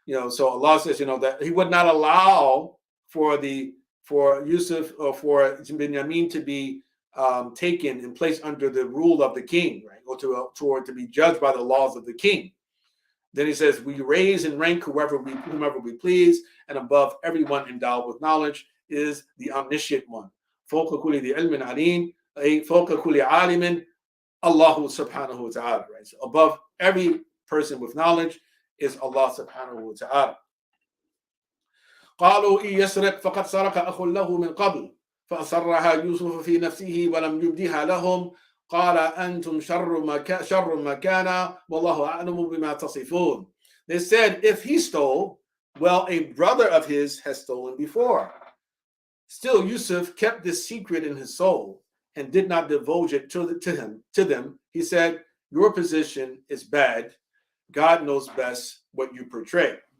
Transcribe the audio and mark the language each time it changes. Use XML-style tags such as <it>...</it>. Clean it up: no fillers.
<en>So Allah says, that He would not allow for Yusuf or for Binyamin to be taken and placed under the rule of the king, right, or to be judged by the laws of the king. Then He says, we raise and rank whomever we please, and above everyone endowed with knowledge is the omniscient one.</en> <ar>فوق كل ذي علم عليم أي فوق كل عالم الله سبحانه وتعالى.</ar> <en>Right? So above every person with knowledge is Allah subhanahu wa ta'ala.</en> <ar>قالوا إن يسرق فقد سرق أخ له من قبل فأسرها يوسف في نفسه ولم يبدها لهم قال أنتم شر مكانا والله أعلم بما تصفون.</ar> <en>They said, if he stole, well, a brother of his has stolen before. Still, Yusuf kept this secret in his soul and did not divulge it to them. He said, your position is bad. God knows best what you portray.</en>